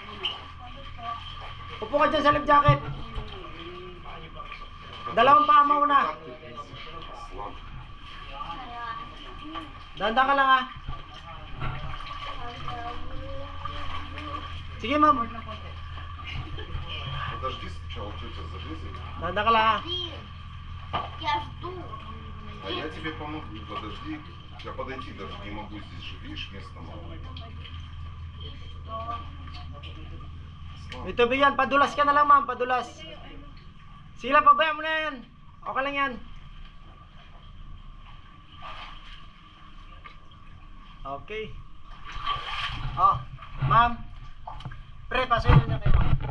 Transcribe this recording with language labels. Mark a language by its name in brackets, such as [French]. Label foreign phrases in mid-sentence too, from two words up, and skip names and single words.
[Filipino] Upo ka dyan sa [English] life jacket. [Filipino] Dalawang paa mo una. Dahan-dahan ka lang ha. Sige ma'am. [Russian] Подожди сначала, тетя залезет. [Filipino] Dahan-dahan ka lang ha. [Russian] Я жду. А я тебе помогу. Подожди. Я подойти даже не могу здесь же. Видишь, места мало. [Filipino] May tubig yan. Padulas ka na lang ma'am. Padulas. Sige lang. Pabayaan mo na yan. Okay lang yan. Okay. Oh, ma'am. Pre, pasunin niya kayo.